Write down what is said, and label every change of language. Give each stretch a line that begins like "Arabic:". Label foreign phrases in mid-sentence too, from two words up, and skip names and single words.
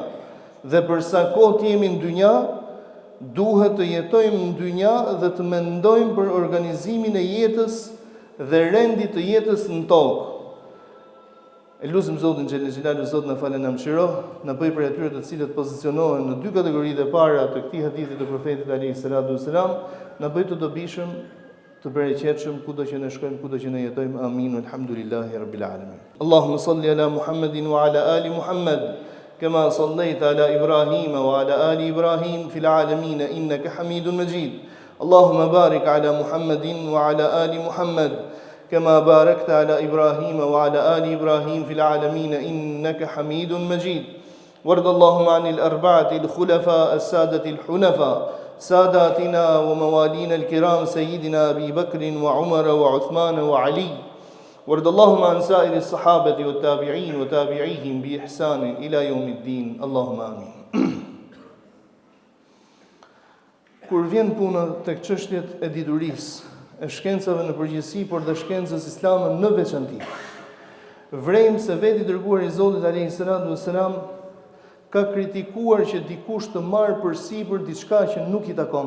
Albanian: Dhe përsa kohë të jemi në dynja, duhet të jetojmë në dynja dhe të mendojmë për organizimin e jetës dhe rendit të jetës në tokë. E lutim Zotin
Arabic: جل جلاله,
Albanian: Zot na falë na mëshiro, na bëj për atyre të cilët pozicionohen në dy kategoritë e para të këtij hadithi të profetit
Arabic: عليه الصلاة والسلام,
Albanian: na bëj të dobishëm, të bereqetshëm kudo që ne shkojmë, kudo që ne jetojmë. Amin.
Arabic: الحمد لله رب العالمين. اللهم صل على محمد وعلى آل محمد كما صليت على إبراهيم وعلى آل إبراهيم في العالمين إنك حميد مجيد. اللهم بارك على محمد وعلى آل محمد, كما باركت على إبراهيم وعلى آل إبراهيم في العالمين إنك حميد مجيد. وارض اللهم عن الأربعة الخلفاء السادة الحنفاء ساداتنا وموالينا الكرام سيدنا أبي بكر وعمر وعثمان وعلي. وارض اللهم عن سائر الصحابة والتابعين وتابعيهم بإحسان إلى يوم الدين. اللهم آمين.
Albanian: Kur vjen puna tek çështjet e diturisë, e shkencave në përgjithësi, por dhe shkencës islame në veçanti, vrejmë se veti dërguari i Zotit
Arabic: عليه الصلاة والسلام
Albanian: ka kritikuar që dikush të marrë përsipër diçka që nuk i takon.